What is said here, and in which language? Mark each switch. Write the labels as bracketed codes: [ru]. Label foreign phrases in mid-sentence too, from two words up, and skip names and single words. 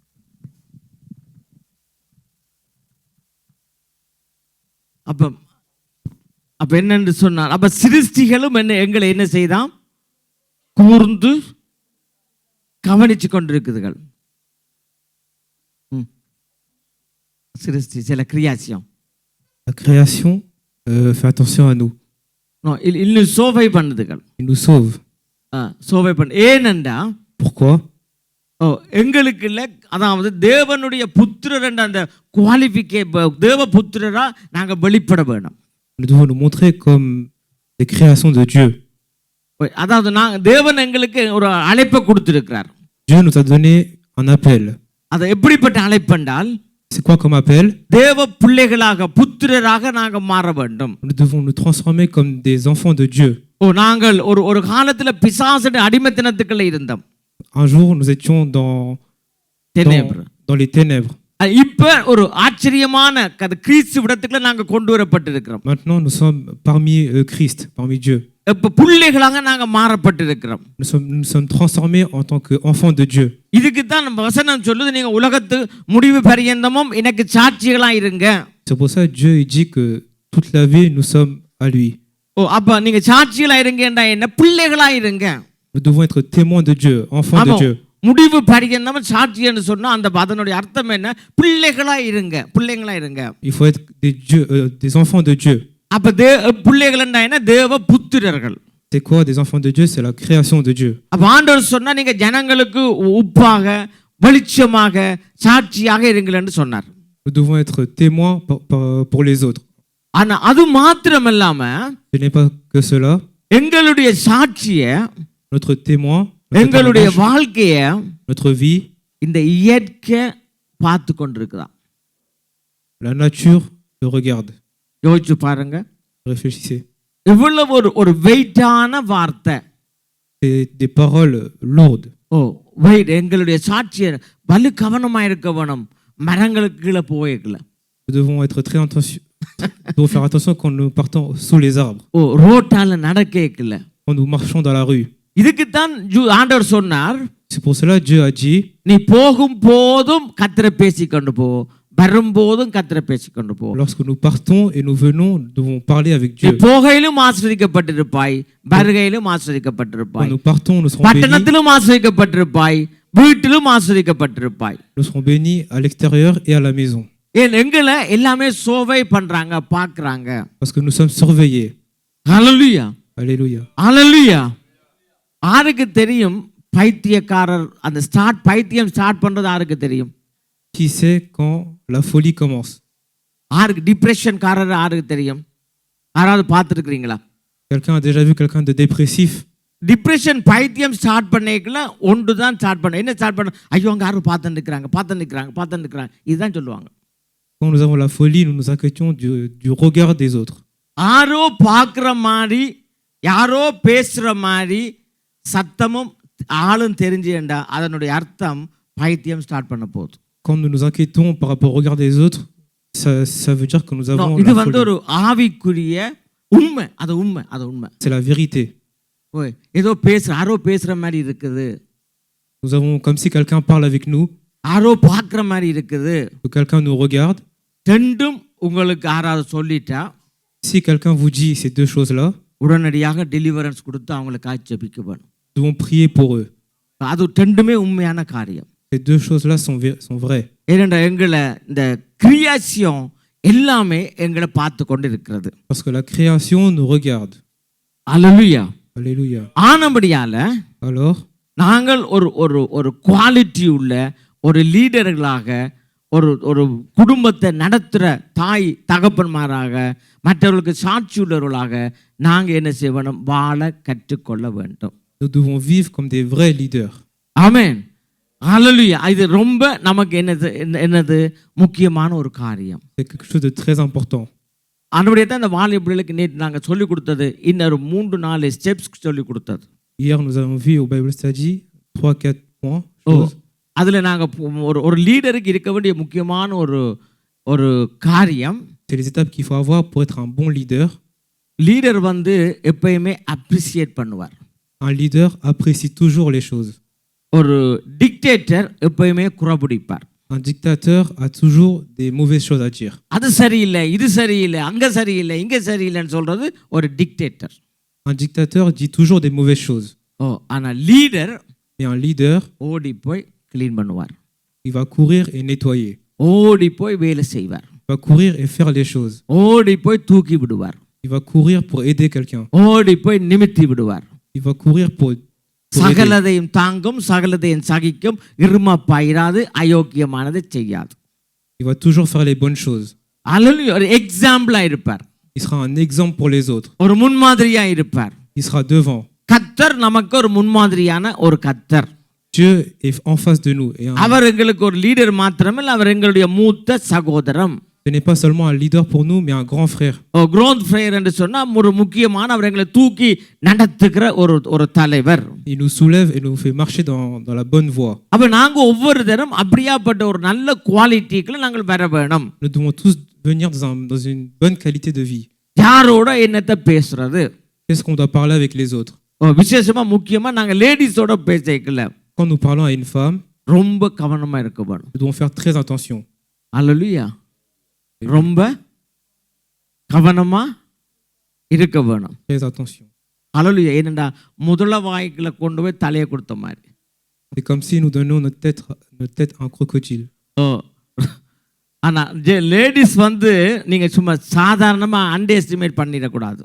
[ta] அப்ப என்னன்னு சொன்னார்? அப்ப சிருஷ்டிகளும் எங்களை என்ன செய்தாம்? கூர்ந்து கவனிச்சு கொண்டிருக்குதுகள். சிருஷ்டி சில கிரியாசியம். [fr] La création fait attention à nous. [ta] இன்னும் சோவை பண்ணுதுகள். [fr] Il nous sauve. [ta] சோவை பண்ணு. ஏனென்றா [fr] Pourquoi? [ta] எங்களுக்கு இல்லை, அதாவது தேவனுடைய புத்திரர் என்ற அந்த தேவ புத்திரரா நாங்கள் வெளிப்பட வேணும். [fr] Nous devons nous montrer comme des créations de Dieu. [ta] அதாவது தேவன் எங்களுக்கு ஒரு அழைப்பை கொடுத்திருக்கிறார். [fr] Dieu nous a donné un appel. [ta] அது எப்படிப்பட்ட அழைப்பு என்றால், [fr] c'est quoi comme appel? [ta] தேவ பிள்ளைகளாக, புத்திரராக நாங்கள் மாற வேண்டும். [fr] Nous devons nous transformer comme des enfants de Dieu. [ta] நாங்கள் ஒரு காலத்தில் பிசாசுடைய அடிமைத்தனத்துக்குள்ள இருந்தோம். [fr] Un jour nous étions dans les ténèbres. [ta] இப்ப ஒரு ஆச்சரியமான கிறிஸ்து விடத்துக்குள்ள நாங்க கொண்டு வரப்பட்டிருக்கிறோம். [fr] Maintenant nous sommes parmi Christ, parmi Dieu. [ta] இப்ப பிள்ளைகளாக நாங்க மாறப்பட்டிருக்கிறோம். [fr] Nous sommes transformés en tant qu'enfants de Dieu. [ta] இதுக்கு தான் நம்ம வசனம் சொல்லுது, நீங்க உலகத்து முடிவு பரியந்தமும் எனக்கு சாட்சிகளா இருங்க. [fr] C'est pour ça Dieu dit que toute la vie nous sommes à lui. [ta] அப்ப நீங்க சாட்சிகளா இருங்கன்றா என்ன? பிள்ளைகளா இருங்க. [fr] Nous devons être témoins de Dieu, enfants de Dieu. [ta] முடிவு பரியந்தம் சாட்சி என்று சொன்னா அந்த அதனுடைய அர்த்தம் என்ன? பிள்ளைகளா இருங்க, பிள்ளைகளா இருங்க. [fr] Il faut être des enfants de Dieu. [ta] அப்ப பிள்ளைகள்னா என்ன? தேவ புத்திரர்கள். [fr] C'est quoi des enfants de Dieu? C'est la création de Dieu. [ta] அப்ப ஆண்டவர் சொன்னா நீங்க ஜனங்களுக்கு உப்பாக, வெளிச்சமாக, சாட்சியாக இருங்கள்னு சொன்னார். [fr] Nous devons être témoins pour les autres. [ta] ஆனா அது மாத்திரம் இல்லாம, [fr] ce n'est pas que cela. [ta] எங்களுடைய சாட்சியை, [fr] notre témoin, [ta] எங்களுடைய வாழ்க்கையை, [fr] notre vie, [ta] இந்த இயற்கை பார்த்து கொண்டிருக்கிறான். [fr] La nature le regarde. [ta] யோசிச்சு பாருங்க, [fr] Réfléchissez. [ta] இவ்வளவு ஒரு வெயிட்டான வார்த்தை. [fr] C'est des paroles lourdes. [ta] வெயிட். எங்களுடைய சாட்சியர் வலு கவனமாக இருக்க வேணும். மரங்களுக்கு கீழே போய்க்கல. [fr] Nous devons être très attention. Nous devons faire attention quand nous partons sous les arbres. [ta] ரோட்டால நடக்கல. [fr] Quand nous marchons dans la rue. [ta] இதுக்குத்தான் ஆண்டவர் சொன்னார், [fr] C'est pour cela Dieu a dit, [ta] நீ போகும் போதும் கர்த்தரை பேசிக்கொண்டு போ, வரும்போதும் கர்த்தரை பேசிக்கொண்டு போ. [fr] lorsque nous partons et nous venons, nous devons parler avec [ta] நீ [fr] Dieu. [ta] போகையிலும் ஆசீர்வதிக்கப்பட்டிருப்பாய், வருகையிலும் ஆசீர்வதிக்கப்பட்டிருப்பாய், [fr] Quand nous partons, nous serons bénis. [ta] பட்டணத்திலும் ஆசீர்வதிக்கப்பட்டிருப்பாய், வீட்டிலும் ஆசீர்வதிக்கப்பட்டிருப்பாய். [fr] Nous serons bénis à l'extérieur et à la maison. [ta] ஏன் எங்களை எல்லாமே சோவை பண்றாங்க, பார்க்கறாங்க. [fr] Parce que nous sommes surveillés. [ta] ஹalleluya, [fr] Alléluia. [ta] ஹalleluya. யாருக்கு தெரியும் பைத்தியக்காரர் அந்த பைத்தியம் ஸ்டார்ட் பண்றது யாருக்கு தெரியும்? [fr] Qui sait quand la folie commence? [ta] யாருக்கு டிப்ரெஷன்காரர் யாருக்கு தெரியும்? யாராவது பார்த்துருக்கிறீங்களா? [fr] Quelqu'un a déjà vu quelqu'un de dépressif? [ta] டிப்ரெஷன் பைத்தியம் ஸ்டார்ட் பண்ணிக்கல ஒன்று தான் ஸ்டார்ட் பண்ண. என்ன ஸ்டார்ட் பண்ண? ஐயோ அங்கே யாரும் பார்த்து நிற்கிறாங்க இதுதான் சொல்லுவாங்க. [fr] Quand nous avons la folie, nous nous inquiétons du regard des autres. [ta] யாரோ பார்க்குற மாதிரி, யாரோ பேசுகிற மாதிரி சத்தமும் ஆளும் தெரிஞ்சுண்டா அதனுடைய அர்த்தம் பைத்தியம் ஸ்டார்ட் பண்ண போகுது. [fr] Quand nous nous inquiétons par rapport au regard des autres, ça veut dire que nous avons [ta] இது [fr] la [ta] வந்து [fr] folie. [ta] ஒரு ஆவிக்குரிய உண்மை. அது உண்மை. [fr] C'est la vérité. [ta] ஓய், ஏதோ யாரோ பேசுகிற மாதிரி இருக்குது, [fr] Nous avons comme si quelqu'un parle avec nous, [ta] யாரோ பார்க்குற மாதிரி இருக்குது. [fr] que quelqu'un nous regarde. [ta] ரெண்டும் உங்களுக்கு யாராவது சொல்லிட்டா [fr] Si quelqu'un vous dit ces deux choses-là, [ta] உடனடியாக டெலிவரன்ஸ் கொடுத்து அவங்களுக்கு ஆட்சேபிக்க வேணும். [fr] nous devons prier pour eux. [ta] அது ரெண்டுமே உண்மையான காரியம். [fr] Ces deux choses-là sont vraies. [ta] ஏனென்றா எங்களை இந்த கிரியேஷன் எல்லாமே எங்களை பார்த்து கொண்டு இருக்கிறது. [fr] Parce que la création nous regarde. [ta] அல்லேலூயா. [fr] Alléluia. [ta] ஆனபடியால [fr] Alors, [ta] நாங்கள் ஒரு குவாலிட்டி உள்ள ஒரு லீடர்களாக, ஒரு குடும்பத்தை நடத்துகிற தாய் தகப்பன்மாராக, மற்றவர்களுக்கு சாட்சி உள்ளவர்களாக நாங்கள் என்ன செய்யணும்? வாழ கற்றுக்கொள்ள வேண்டும். [fr] nous devons vivre comme des vrais leaders. [ta] ஆமென். ஹalleluya. இது ரொம்ப நமக்கு என்னது முக்கியமான ஒரு காரியம். [fr] C'est quelque chose de très important. [ta] ஆனபடியே தான் இந்த வாலிப பிள்ளைகளுக்கு நேற்று நாங்கள் சொல்லிக் கொடுத்தது இன்னொரு 3-4 ஸ்டெப்ஸ் சொல்லிக் கொடுத்தது. [fr] Hier, nous avons vu au [en] Bible Study [fr] 3-4 points. Choses. [ta] அதில் நாங்கள் ஒரு லீடருக்கு இருக்க வேண்டிய முக்கியமான ஒரு காரியம், [fr] C'est les étapes qu'il faut avoir pour être un bon leader. [ta] லீடர் வந்து எப்பயுமே அப்ரிசியேட் பண்ணுவார். [fr] Un leader apprécie toujours les choses. [ta] ஒரு டிக்டேட்டர் எப்பயுமே குறப்பிடிப்பார். [fr] Un dictateur a toujours des mauvaises choses à dire. [ta] அது சரியில்லை, இது சரியில்லை, அங்கே சரியில்லை, இங்கே சரியில்லைன்னு சொல்றது ஒரு டிக்டேட்டர். [fr] Un dictateur dit toujours des mauvaises choses. [ta] ஆனால் லீடர் [fr] Et un leader, [ta] ஓடி போய் கிளீன் பண்ணுவார், [fr] il va courir et nettoyer. [ta] ஓடி போய் வேலை செய்வார், [fr] Il va courir et faire les choses. [ta] ஓடி போய் தூக்கி விடுவார், [fr] Il va courir pour aider quelqu'un. [ta] ஓடி போய் நிமித்தி விடுவார். [fr] Il va courir pour aider. [ta] சகலதையும் தாங்கும், சகலதையும் சகிக்கும், இருமப்பாயிராது, அயோக்கியமானதை செய்யாது. [fr] Il va toujours faire les bonnes choses. [ta] அல்லேலூயா. ஒரு எக்ஸாம்பிளா இருப்பார், [fr] Il sera un exemple pour les autres. [ta] ஒரு முன்மாதிரியா இருப்பார். [fr] Il sera devant. [ta] கர்த்தர் நமக்கு ஒரு முன்மாதிரியான ஒரு கர்த்தர். [fr] Dieu est en face de nous. Et [ta] அவர் எங்களுக்கு ஒரு லீடர் மாத்திரமல்ல, அவர் எங்களுடைய மூத்த சகோதரம். [fr] ce n'est pas seulement un leader pour nous, mais un grand frère. grand frère [ta] என்று சொன்னா ஒரு முக்கியமான, அவர் எங்களை தூக்கி நடத்துகிற ஒரு தலைவர். [fr] Il nous soulève et nous fait marcher dans la bonne voie. [ta] அப்ப நாங்க ஒவ்வொரு தரம் அப்படியாப்பட்ட ஒரு நல்ல குவாலிட்டிக்குள்ள நாங்கள் வர வேணும். [fr] Nous devons tous venir dans une bonne qualité de vie. [ta] யாரோட என்னத்தை பேசுறது? [fr] Qu'est-ce qu'on doit parler avec les autres? [ta] விசேஷமா முக்கியமா நாங்க லேடிஸோட பேசிக்கல. [fr] Quand nous parlons à une femme, [ta] ரொம்ப கவனமா இருக்க வேணும். [fr] nous devons faire très attention. [ta] அல்லேலூயா. ரொம்ப கவனமா இருக்க வேணும். [fr] Très attention. [ta] அல்லேலூயா. ஏனென்றா முதல வாய்க்குள்ள கொண்டு போய் தலையை கொடுத்த மாதிரி. [fr] C'est comme si nous donnions notre tête à un crocodile. [ta] ஆனா லேடிஸ் வந்து நீங்க சும்மா சாதாரணமா [en] under estimate [ta] பண்ணிடக்கூடாது.